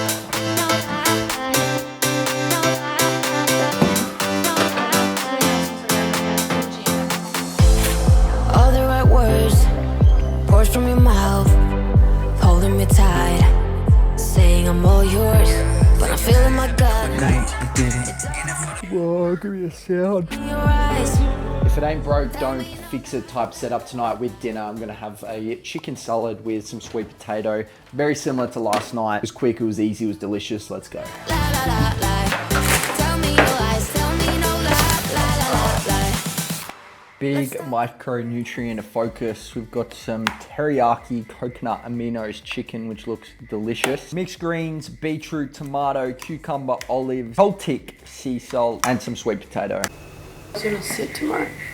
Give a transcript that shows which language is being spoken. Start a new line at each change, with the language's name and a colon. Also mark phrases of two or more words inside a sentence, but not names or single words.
English: All the right words, words from your mouth, holding me tight, saying I'm all yours, but I'm feeling my gut. Whoa, give me a sound. In your eyes. If it ain't broke, don't fix it type setup tonight with dinner. I'm gonna have a chicken salad with some sweet potato. Very similar to last night. It was quick, it was easy, it was delicious. Let's go. La, la, la, la. Tell me no lies, tell me no lie, la, la, la, la. Big micronutrient focus. We've got some teriyaki coconut aminos chicken, which looks delicious. Mixed greens, beetroot, tomato, cucumber, olive, Celtic sea salt, and some sweet potato. I was gonna sit tomorrow.